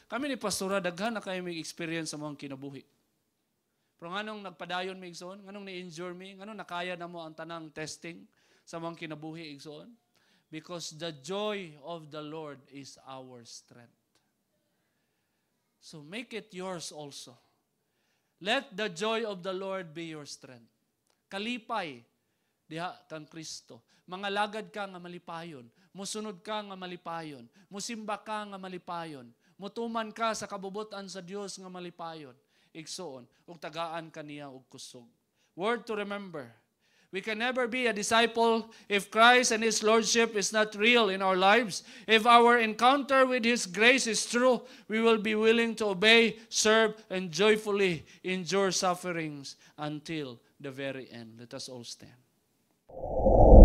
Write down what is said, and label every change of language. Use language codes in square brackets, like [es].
[ceb] Kami ni Pastora, daghan na kayo may experience sa mga kinabuhi. Pero nganong nagpadayon mi igsoon, nganong ni-endure mi, nganong nakaya na mo ang tanang testing sa mga kinabuhi igsoon? [en] Because the joy of the Lord is our strength. So make it yours also. Let the joy of the Lord be your strength. [ceb] Kalipay diha kang Kristo. Mga lagad ka nga malipayon. Musunod ka nga malipayon. Musimba ka nga malipayon. Mutuman ka sa kabubutan sa Dios nga malipayon. Igsoon, ug tagaan kaniya og kusog. [en] Word to remember. We can never be a disciple if Christ and His Lordship is not real in our lives. If our encounter with His grace is true, we will be willing to obey, serve, and joyfully endure sufferings until the very end. Let us all stand.